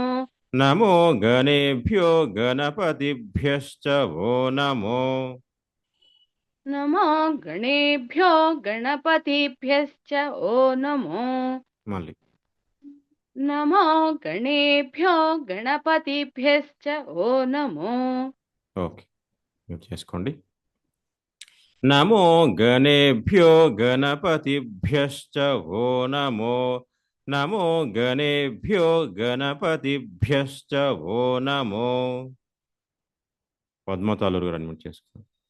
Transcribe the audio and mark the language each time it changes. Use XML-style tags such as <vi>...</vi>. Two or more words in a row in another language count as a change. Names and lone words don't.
<sa>नमो गणेभ्यो गणपतिभ्यश्च वो नमो नमो गणेभ्यो गणपतिभ्यश्च ओ नमो</sa> <te>మళ్ళీ</te> <sa>नमो गणेभ्यो गणपतिभ्यश्च ओ नमो</sa> <te>ఓకే మ్యూట్ చేసుకోండి</te> <sa>नमो गणेभ्यो गणपतिभ्यश्च ओ नमो नमो गणेभ्यो गणपतिभ्यश्च ओ नमो</sa> <te>పద్మతాలూరు గారు అన్మ్యూట్ చేసుకోండి</te>